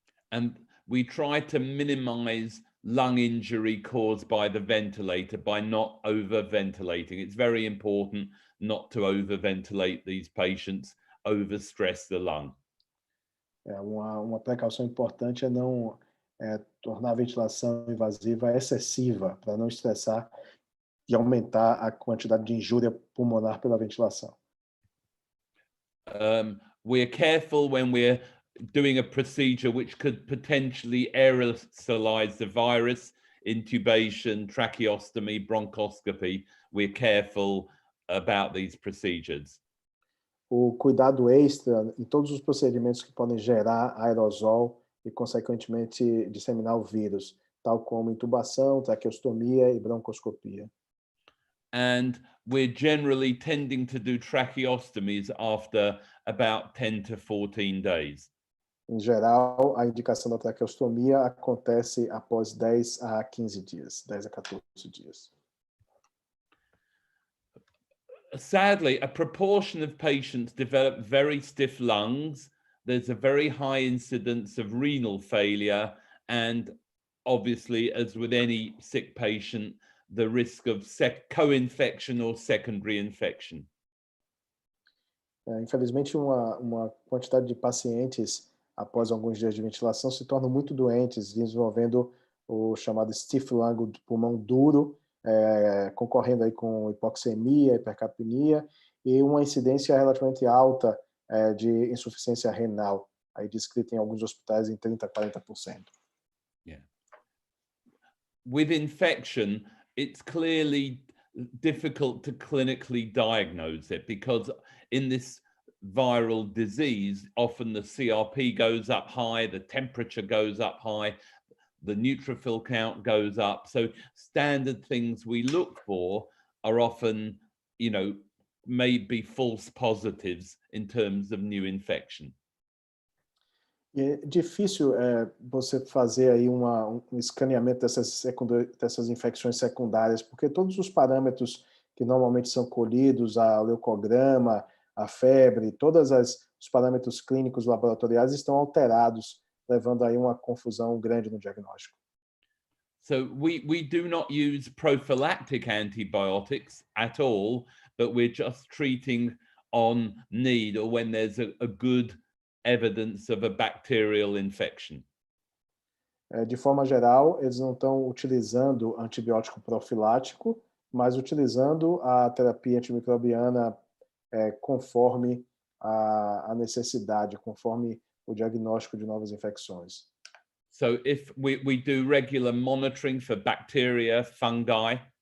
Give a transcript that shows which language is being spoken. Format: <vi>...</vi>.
<en>And we try to minimize lung injury caused by the ventilator by not over-ventilating. It's very important not to over-ventilate these patients, overstress the lung.</en> <pt>Uma precaução importante é não tornar a ventilação invasiva excessiva, para não estressar e aumentar a quantidade de injúria pulmonar pela ventilação.</pt> <en>We're careful when we're doing a procedure which could potentially aerosolize the virus, intubation, tracheostomy, bronchoscopy. We're careful about these procedures.</en> <pt>O cuidado extra em todos os procedimentos que podem gerar aerosol e, consequentemente, disseminar o vírus, tal como intubação, traqueostomia e broncoscopia.</pt> <en>And we're generally tending to do tracheostomies after about 10 to 14 days.</en> <pt>Em geral, a indicação da traqueostomia acontece após 10 a 15 dias, 10 a 14 dias.</pt> <en>Sadly, a proportion of patients develop very stiff lungs. There's a very high incidence of renal failure, and obviously, as with any sick patient, the risk of co-infection or secondary infection.</en> <pt>Infelizmente, uma quantidade de pacientes, após alguns dias de ventilação, se tornam muito doentes, desenvolvendo o chamado stiff lung, pulmão duro, concorrendo aí com hipoxemia, hipercapnia e uma incidência relativamente alta de insuficiência renal, aí descrita em alguns hospitais em 30% a 40%.</pt> <en>Yeah. With infection, it's clearly difficult to clinically diagnose it because in this viral disease, often the CRP goes up high, the temperature goes up high, the neutrophil count goes up. So standard things we look for are often, maybe false positives in terms of new infection.</en> <pt>É difícil você fazer aí um escaneamento dessas infecções secundárias, porque todos os parâmetros que normalmente são colhidos, a leucograma, a febre, todos os parâmetros clínicos laboratoriais estão alterados, levando aí uma confusão grande no diagnóstico.</pt> <en>So we do not use prophylactic antibiotics at all, but we're just treating on need or when there's a good evidence of a bacterial infection.</en> <pt>De forma geral, eles não estão utilizando antibiótico profilático, mas utilizando a terapia antimicrobiana conforme a necessidade, conforme o diagnóstico de novas infecções.</pt> <en>So if we do regular monitoring for bacteria, fungi.</en>